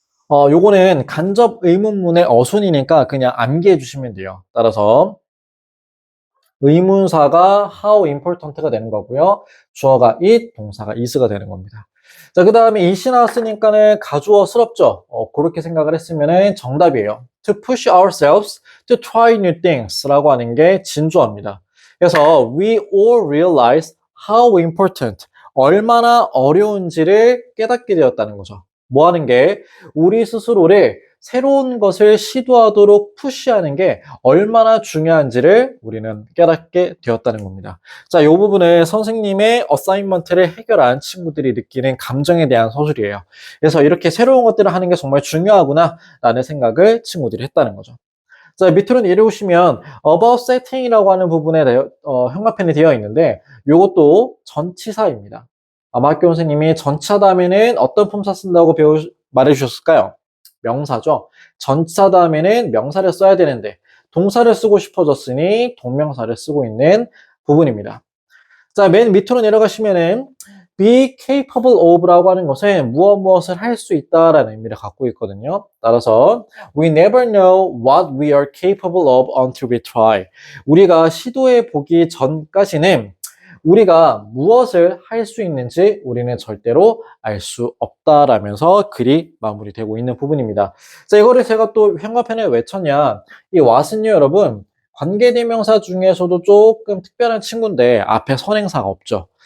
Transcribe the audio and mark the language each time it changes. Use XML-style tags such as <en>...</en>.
<ko>요거는 간접 의문문의 어순이니까 그냥 암기해 주시면 돼요. 따라서, 의문사가</ko> <en>how important</en> <ko>가 되는 거고요. 주어가 it, 동사가 is가 되는 겁니다. 자, 그 다음에 it이 나왔으니까는 가주어스럽죠. 그렇게 생각을 했으면 정답이에요.</ko> <en>To push ourselves to try new things</en> <ko>라고 하는 게 진주어입니다. 그래서</ko> <en>we all realize how important,</en> <ko>얼마나 어려운지를 깨닫게 되었다는 거죠. 뭐 하는 게 우리 스스로를 새로운 것을 시도하도록 푸시하는 게 얼마나 중요한지를 우리는 깨닫게 되었다는 겁니다. 자, 이 부분은 선생님의 어사인먼트를 해결한 친구들이 느끼는 감정에 대한 서술이에요. 그래서 이렇게 새로운 것들을 하는 게 정말 중요하구나 라는 생각을 친구들이 했다는 거죠. 자, 밑으로 내려오시면</ko> <en>about setting</en> <ko>이라고 하는 부분에 형광펜이 되어 있는데 이것도 전치사입니다. 아마 학교 선생님이 전치사 다음에는 어떤 품사 쓴다고 말해 주셨을까요? 명사죠. 전치사 다음에는 명사를 써야 되는데 동사를 쓰고 싶어졌으니 동명사를 쓰고 있는 부분입니다. 자, 맨 밑으로 내려가시면은</ko> <en>be capable of</en> <ko>라고 하는 것은 무엇을 할 수 있다라는 의미를 갖고 있거든요. 따라서</ko> <en>we never know what we are capable of until we try.</en> <ko>우리가 시도해 보기 전까지는 우리가 무엇을 할 수 있는지 우리는 절대로 알 수 없다라면서 글이 마무리되고 있는 부분입니다. 자, 이거를 제가 또 형광펜에 왜 쳤냐. 이 what은요, 여러분, 관계대명사 중에서도 조금 특별한 친구인데 앞에 선행사가 없죠.</ko>